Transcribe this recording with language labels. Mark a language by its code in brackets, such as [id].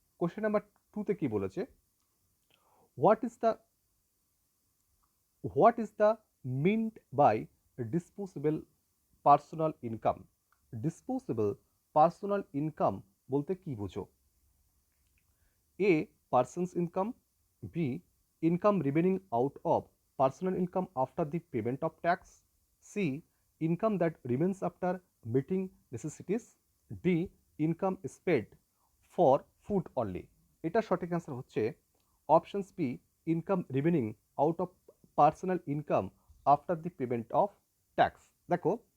[bn] Question number 2তে কি বলেছে? [en] What is the what is the meant by disposable personal income? [bn] Disposable personal income বলতে কি বুঝো? [en] A. Person's income. B. Income remaining out of personal income after the payment of tax. C. Income that remains after meeting necessities. D. Income spent for food only. [bn] এটা সঠিক answer হচ্ছে options B, [en] Income remaining out of personal income after the payment of tax. [bn] দেখো,